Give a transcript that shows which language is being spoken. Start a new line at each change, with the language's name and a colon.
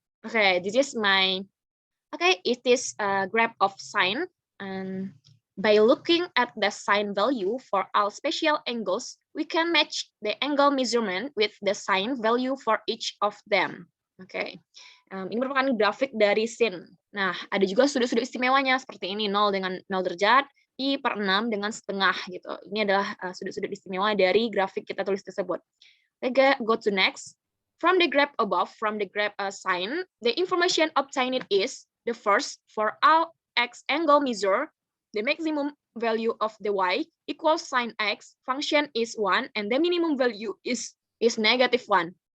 English: Okay, this is my, okay, it is a graph of sine. And by looking at the sine value for all spatial angles, we can match the angle measurement with the sine value for each of them.
Indonesian: Okay. Ini merupakan grafik dari sin. Nah, ada juga sudut-sudut istimewanya seperti ini, 0 dengan 0 derajat, I per 6 dengan setengah gitu. Ini adalah sudut-sudut istimewa dari grafik kita tulis tersebut.
English: Okay, go to next. From the graph above, from the graph sine, the information obtained is the first, for all x angle measure, the maximum value of the y equals sine x, function is 1, and the minimum value is -1.